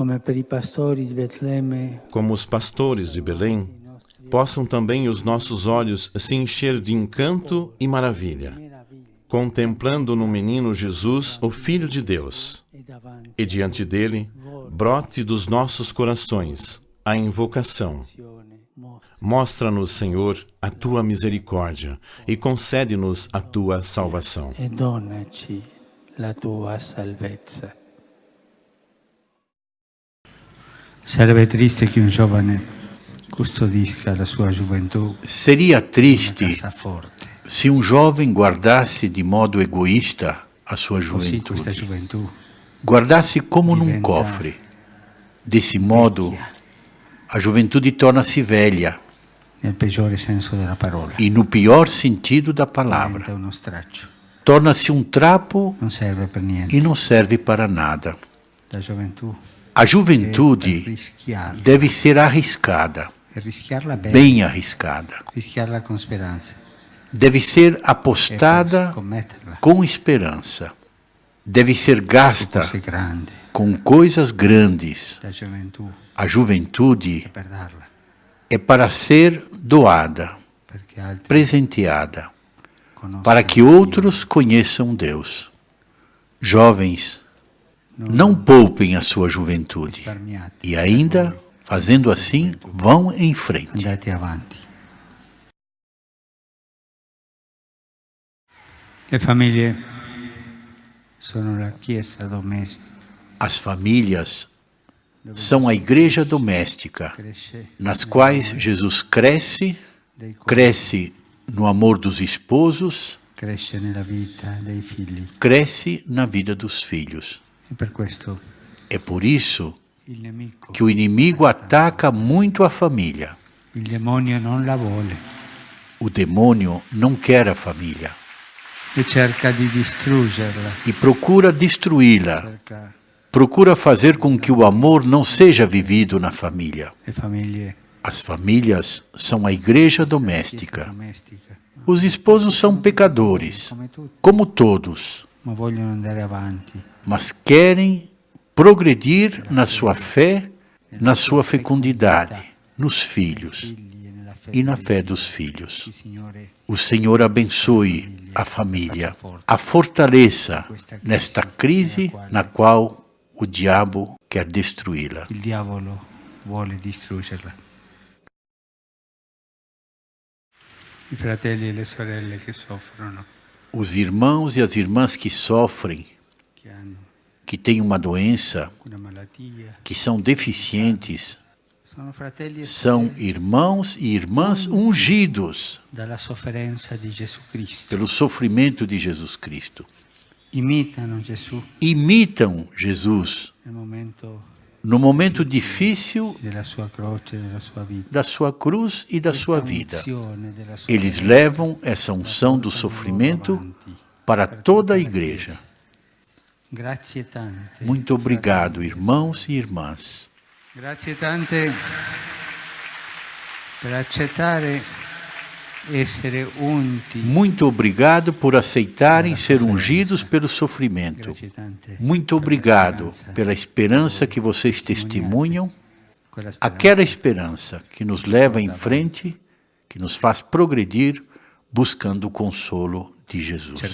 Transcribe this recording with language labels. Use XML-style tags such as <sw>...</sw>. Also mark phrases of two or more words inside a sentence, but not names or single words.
<pt>Como os pastores de Belém, possam também os nossos olhos se encher de encanto e maravilha, contemplando no menino Jesus, o Filho de Deus, e diante dele, brote dos nossos corações a invocação. Mostra-nos, Senhor, a tua misericórdia e concede-nos a tua salvação.</pt> <it>E dona-ci la tua salvezza. Sarebbe triste che un giovane custodisca la sua gioventù.</it> <pt>Seria triste</pt> <it>Casa forte.</it> <pt>se um jovem guardasse de modo egoísta a sua</pt> <it>Così questa</it> <pt>juventude.</pt> <it>gioventù</it> <pt>Guardasse como num</pt> <it>diventa</it> <pt>cofre. Desse modo,</pt> <it>vecchia,</it> <pt>a juventude torna-se velha</pt> <it>nel peggiore senso della parola.</it> <pt>e, no pior sentido da palavra,</pt> <it>Diventa uno straccio.</it> <pt>torna-se um trapo</pt> <it>Non serve per niente.</it> <pt>e não serve para nada.</pt> <it>La gioventù</it> <pt>A</pt> <it>è</it> <pt>juventude</pt> <it>per rischiarla.</it> <pt>deve ser arriscada,</pt> <it>E rischiarla bene.</it> <pt>bem arriscada.</pt> <it>Rischiarla con speranza.</it> <pt>Deve ser</pt> <it>E per</it> <pt>apostada</pt> <it>scommetterla.</it> <pt>com esperança. Deve ser</pt> <it>Su</it> <pt>gasta</pt> <it>cose grandi.</it> <pt>com coisas grandes.</pt> <it>La gioventù</it> <pt>A juventude</pt> <it>è per darla.</it> <pt>é para ser doada,</pt> <it>Perché altri</it> <pt>presenteada,</pt> <it>conoscono</it> <pt>para que</pt> <it>il Dio.</it> <pt>outros conheçam Deus. Jovens, não poupem a sua juventude</pt> <it>Risparmiate.</it> <pt>e ainda, fazendo assim, vão em frente.</pt> <it>Andate avanti. Le famiglie sono la chiesa domestica.</it> <pt>As famílias são a igreja doméstica,</pt> <it>Cresce</it> <pt>nas quais Jesus cresce,</pt> <it>dei co-</it> <pt>cresce no amor dos esposos,</pt> <it>cresce nella vita dei figli.</it> <pt>cresce na vida dos filhos.</pt> <it>E per questo</it> <pt>É por isso</pt> <it>il nemico,</it> <pt>que o inimigo ataca muito a família.</pt> <it>il demonio non la vuole</it> <pt>O demônio não quer a família</pt> <it>e cerca di distruggerla.</it> <pt>e procura destruí-la,</pt> <it>Cerca</it> <pt>procura fazer com que o amor não seja vivido na família.</pt> <it>le famiglie,</it> <pt>As famílias são a igreja</pt> <it>chiesa</it> <pt>doméstica.</pt> <it>domestica,</it> <pt>Os esposos são pecadores,</pt> <it>come tutti,</it> <pt>como todos,</pt> <it>ma vogliono andare avanti.</it> <pt>mas querem progredir na sua fé, na sua fecundidade, nos filhos</pt> <it>Figli e nella fede.</it> <pt>e na fé dos filhos.</pt> <it>Il Signore</it> <pt>O Senhor abençoe a família, a fortaleça nesta crise na qual o diabo quer destruí-la.</pt> <it>il diavolo vuole distruggerla. I fratelli e le sorelle che soffrono</it> <pt>os irmãos e as irmãs que sofrem,</pt> <it>che hanno</it> <pt>que têm uma doença,</pt> <it>una malattia,</it> <pt>que são deficientes,</pt> <it>sono fratelli e</it> <pt>são</pt> <it>sorelle</it> <pt>irmãos e irmãs ungidos</pt> <it>dalla sofferenza di Gesù Cristo.</it> <pt>pelo sofrimento de Jesus Cristo.</pt> <it>Imitano Gesù</it> <pt>Imitam Jesus no momento difícil</pt> <it>della sua croce, della sua vita.</it> <pt>da sua cruz e da sua vida.</pt> <it>Unzione della sua</it> <pt>Eles levam essa unção do sofrimento para toda a igreja.</pt> <it>Grazie tante.</it> <pt>Muito obrigado, irmãos e irmãs.</pt> <it>Grazie tante per accettare essere unti.</it> <pt>Muito obrigado por aceitarem ser ungidos pelo sofrimento.</pt> <it>Grazie tante</it> <pt>Muito obrigado pela esperança que vocês testemunham, aquela esperança que nos leva em frente, que nos faz progredir, buscando o consolo de Jesus.</pt>